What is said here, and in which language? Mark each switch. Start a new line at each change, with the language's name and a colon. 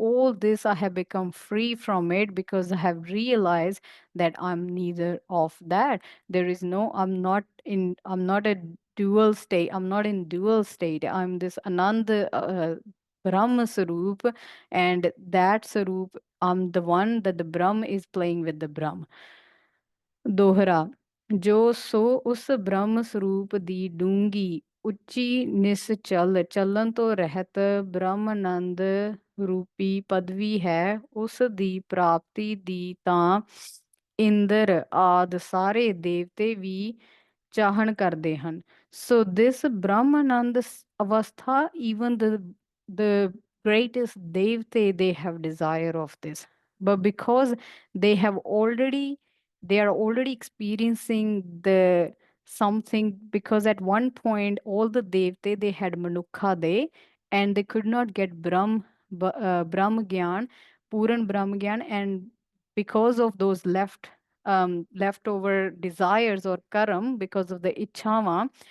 English: All this I have become free from it, because I have realized that I'm neither of that. There is no, I'm not a dual state, I'm not in dual state, I'm this Ananda Brahma Sarup, and that Sarup, I'm the one that the Brahm is playing with the Brahm.
Punjabi: Dohra, ਜੋ ਸੋ ਉਸ ਬ੍ਰਹਮ ਸਰੂਪ ਦੀ ਡੂੰਗੀ ਉੱਚੀ ਨਿਸਚਲ ਚੱਲਣ ਤੋਂ ਰਹਿਤ ਬ੍ਰਹਮਾਨੰਦ ਰੂਪੀ ਪਦਵੀ ਹੈ, ਉਸ ਦੀ ਪ੍ਰਾਪਤੀ ਦੀ ਤਾਂ ਇੰਦਰ ਆਦ ਸਾਰੇ ਦੇਵਤੇ ਵੀ ਚਾਹਣ ਕਰਦੇ ਹਨ।
English: So this Brahmanand avastha, even the greatest devte, they have desire of this. But because they are already experiencing the something, because at one point all the devte, they had manukha de, and they could not get Brahm Gyan, Puran Brahm Gyan, and because of those leftover desires or karam, because of the ichhava,